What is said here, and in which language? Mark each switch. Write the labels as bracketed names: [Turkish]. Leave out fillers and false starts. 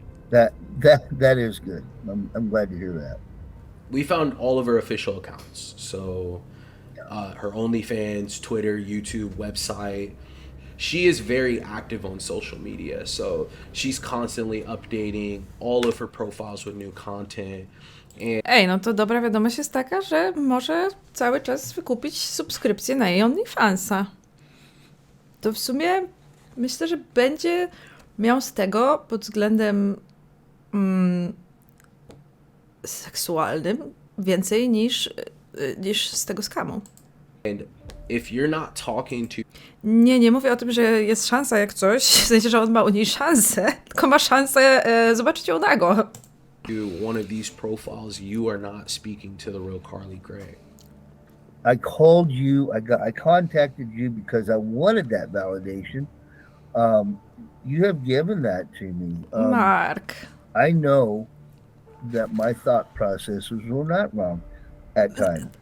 [English] That is good. I'm glad to hear that. We found all of her official accounts. So her OnlyFans, Twitter, YouTube, website. She is very active on social media. So she's constantly updating all of her profiles with new content. [Polish] Ej, no to dobra wiadomość jest taka, że może cały czas wykupić subskrypcję na jej OnlyFansa. To w sumie myślę, że będzie miał z tego pod względem seksualnym więcej niż z tego skamu. [English] And if you're not talking to [Polish] Nie mówię o tym, że jest szansa jak coś, w sensie, że on ma u niej szansę, tylko ma szansę zobaczyć ją nago. [English] one of these profiles, you are not speaking to the real Carly Gray. I called you. I contacted you because I wanted that validation. You have given that to me. Mark. I know that my thought processes were not wrong at times.